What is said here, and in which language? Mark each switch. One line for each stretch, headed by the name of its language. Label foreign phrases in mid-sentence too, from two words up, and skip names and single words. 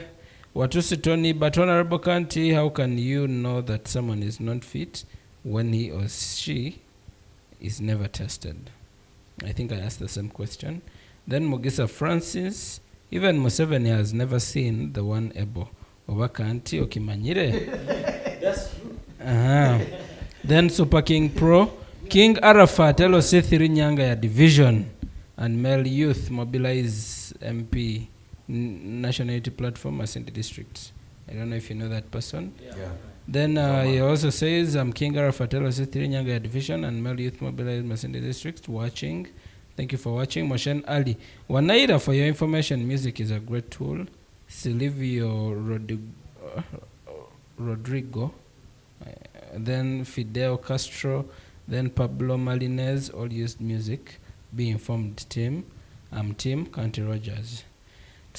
English: Watusi Tony, but Honorable Kanti, how can you know that someone is not fit when he or she is never tested? I think I asked the same question. Then Mugisa Francis, even Museveni has never seen the one able.
Nyoro: Obakanti okimanyire.
English: That's true. Then Super King Pro, King Arafat, LOC 3 Nyanga ya Division and Male Youth Mobilize MP National Unity Platform, Masindi District. I don't know if you know that person. Yeah. Then he also says, I'm King Arafat, LOC 3 Nyanga ya Division and Male Youth Mobilize Masindi District. Watching. Thank you for watching. Moshen Ali. Wanaira, for your information, music is a great tool. Silvio Rodrigo, then Fidel Castro, then Pablo Malinez, all used music. Be informed, team. I'm Tim Kanti Rogers.